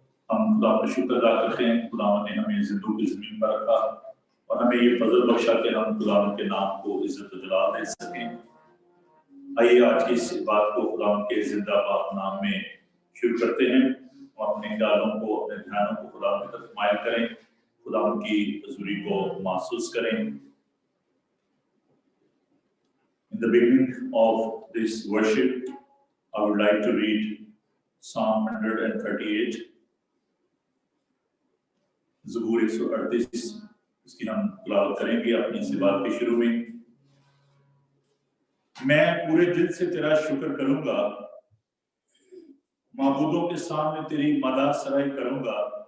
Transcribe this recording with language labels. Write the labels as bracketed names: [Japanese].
[Hindi] हम खुदा का शुक्र अदा करते हैं, खुदा ने हमें जिंदगी की ज़मीन पर रखा और हमें ये फजल बख्शा कि हम खुदा के नाम को इज्जत और जलाल दे सकें। आइए आज की इस बात को खुदा के जिंदा पाक नाम में शुरू करते हैं और अपने ख्यालों को, अपने ध्यानों को खुदा की तरफ मायल करें, खुदा की हज़ूरी को महसूस करें। [English] In the beginning of this worship, I would like to read Psalm 138. [Hindi] ज़बूर 138 इसकी हम तिलावत करेंगे अपनी इस बात के शुरू में। मैं पूरे दिल से तेरा शुक्र करूंगा, माबूदों के सामने तेरी मदाह सराई करूंगा।